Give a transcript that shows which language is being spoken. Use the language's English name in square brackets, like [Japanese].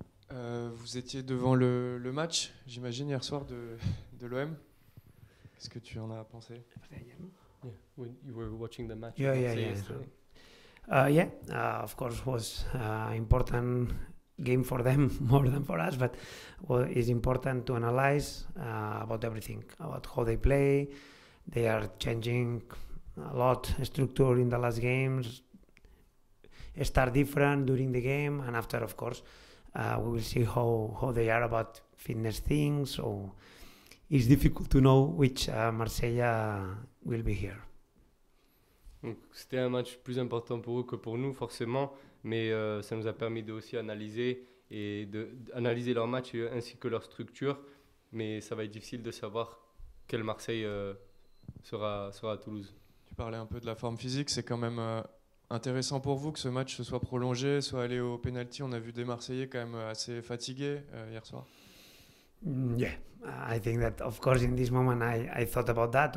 [French] Vous étiez devant le match, j'imagine, hier soir de l'OM. Qu'est-ce que tu en as pensé? [English] Yeah, when you were watching the match Yeah, of yeah, Marseille yesterday. Of course, was important game for them more than for us, but it's important to analyze about everything, about how they play. They are changing a lot structure in the last games. Start different during the game, and after, of course, we will see how they are about fitness things. So it's difficult to know which Marseille will be here. [French] Donc, c'était un match plus important pour eux que pour nous, forcément, mais ça nous a permis de aussi analyser analyser leur match ainsi que leur structure. Mais ça va être difficile de savoir quel Marseille sera à Toulouse. Tu parlais un peu de la forme physique, c'est quand même intéressant pour vous que ce match se soit prolongé, soit allé au penalty. On a vu des Marseillais quand même assez fatigués hier soir. [English] Yeah, I think that, of course, in this moment I thought about that.